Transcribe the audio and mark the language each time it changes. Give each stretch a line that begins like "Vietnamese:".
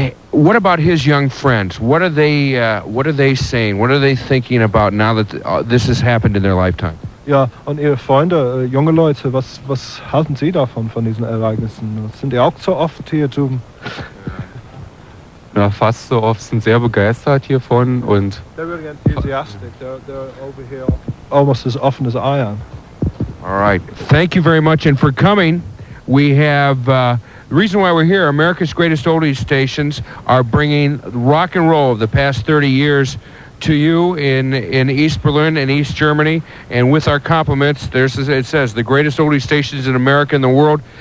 English: What about his young friends? What are they saying? What are they thinking about now that this has happened in their lifetime?
German: Ja, und Ihre Freunde, junge Leute, was halten Sie davon, von diesen Ereignissen? Sind die auch so oft hier drüben? Ja, fast so oft, sind sehr begeistert hiervon und...
English: They're really enthusiastic. They're over here almost as often as I am. All right. Thank you very much. And for coming, we have... the reason why we're here, America's Greatest Oldies stations are bringing rock and roll of the past 30 years to you in East Berlin and East Germany, and with our compliments, it says the greatest oldies stations in America and the world.